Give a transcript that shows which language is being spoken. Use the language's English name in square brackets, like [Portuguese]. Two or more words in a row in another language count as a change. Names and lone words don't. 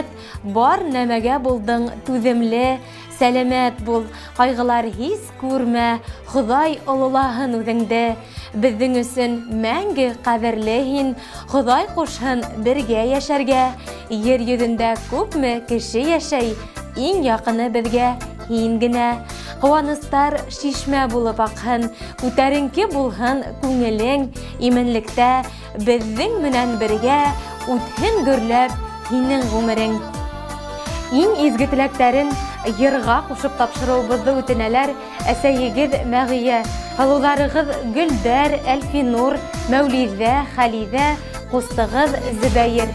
[Bashkir] Бар нәмәгә булдың түземле, сәламәт бул, кайгылар һис күрмә. Ходай олылаһын үзеңде. Безнең өсөн мәңге кадерле һин. Ходай кушһын бергә яшәргә. Ер йөзендә күпме кеше яшәй, иң якыны безгә һин генә. Куаныстар шишмә булып акһын, күтәренке булһын күңелең, именлектә безнең менән бергә үтһен гөрләп һинең гомерең. Иң изге теләктәрен йырга кушып тапшыруыбызды үтенәләр әсәйегез Мәгия, олуларыгыз Гөлдәр, Әлфинур, Мәүлиҙә, Хәлиҙә, ҡустығыҙ Зөбәйер.